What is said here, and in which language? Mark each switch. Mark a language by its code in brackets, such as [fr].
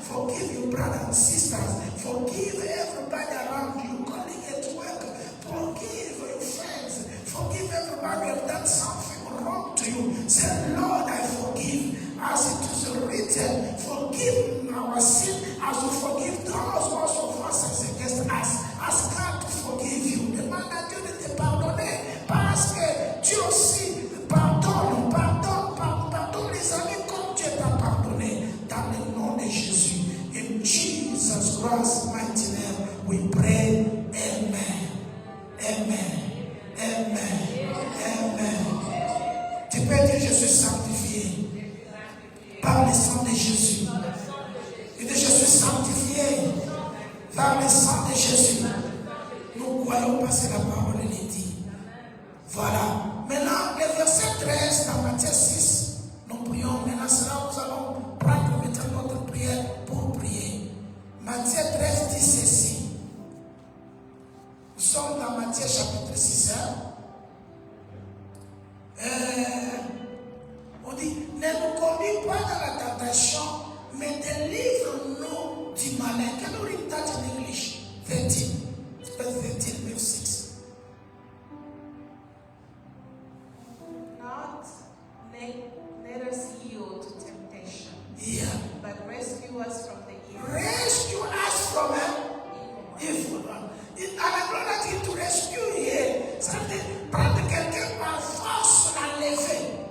[en] Forgive your brothers and sisters. Forgive everybody around you, calling at work. Forgive your friends. Forgive everybody who have done something wrong to you. Say, Lord, I forgive. As it is written, forgive our sin as we forgive those who also offense against us. Ask God to forgive you. [fr] Demande à Dieu de te pardonner. Parce que Dieu aussi pardonne les amis comme Dieu t'a pardonné. Dans le nom de Jésus. [en] In Jesus Christ's mighty name we pray. Amen. Amen. Amen. Amen. [fr] Tu peux dire je suis sanctifié par le sang de Jésus. Et je suis sanctifié par le sang de Jésus. Nous croyons parce que la parole est dit. Voilà. Maintenant, le verset 13 dans Matthieu 6, nous prions. Maintenant, c'est là où nous allons prendre maintenant notre prière pour prier. Matthieu 13 dit ceci. Nous sommes dans Matthieu chapitre 6. On dit, ne nous conduis pas dans la tentation, mais délivre-nous du malin. [en] Can you read that in English? 13. Verse 13, verse 6. Not let us yield to temptation. Yeah. But rescue us from the evil. Rescue us from evil. I'm not here to rescue here. [fr] Ça veut dire prendre quelqu'un par force, l'enlever.